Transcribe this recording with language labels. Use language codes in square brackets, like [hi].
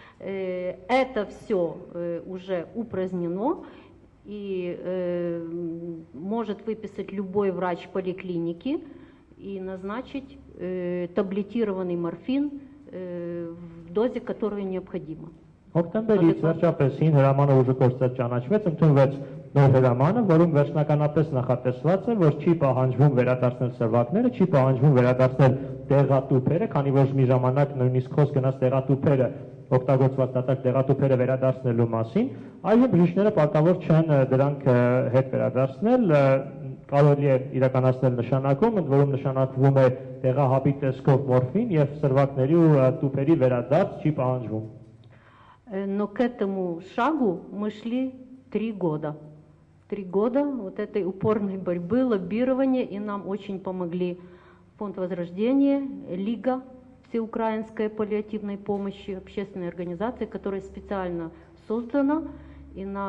[ru] Это все уже упразднено. И может выписать любой врач поликлиники и назначить таблетированный морфин в дозе, которая необходима. [hy] Հոկտեմբերից վերջապես 9 հրամանը ուժը կորցած ճանաչվեց, ընդունվեց նոր հրամանը, որում վերջնականապես նախատեսված է, որ չի պահանջվում վերադարձնել սրվակները, չի պահանջվում վերադարձնել դեղատուփերը, քանի որ մի ժամանակ նույնիսկ խոսք գնաց դեղատուփերը օգտագործված դատարկ դեղատուփերը վերադարձնելու մասին, այժմ բժիշկները պարտավոր չեն դրանք հետ վերադարձնել, կարելի է իրականացնել նշանակում, ընդ որում նշանակվում է դեղահաբի տեսքով մորֆին եւ սրվակների ու տուփերի վերադարձ չի պահանջվում։ [ru] Но к этому шагу мы шли 3 года. 3 года вот этой упорной борьбы, лоббирования, и нам очень помогли Фонд Возрождения, Лига Всеукраинской паллиативной помощи, общественная организация, которая специально создана, и